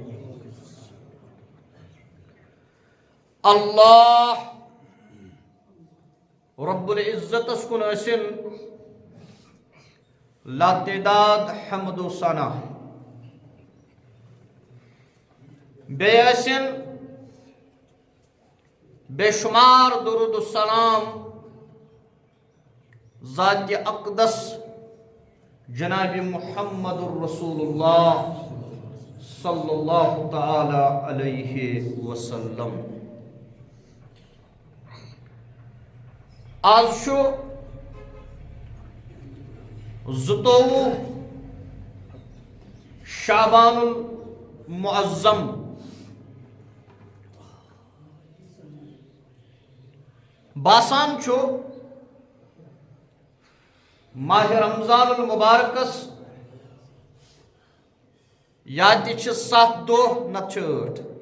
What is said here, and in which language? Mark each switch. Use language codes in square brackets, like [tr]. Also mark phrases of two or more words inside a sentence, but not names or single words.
[ks] اللہ رب العزتس کُن ٲسِن لاتعداد حمد و ثنا بیٚیہِ ٲسِن بے شمار درود السلام ذات اقدس جناب [ar] محمد الرسول اللہ صلی اللہ تعالی علیہ وسلم [ks] آز چھُ 22 شعبان المعظم باسان چھُ ماہ رمضان المبارکس یا تہِ چھِ 7 دۄہ نتہٕ چھِ 8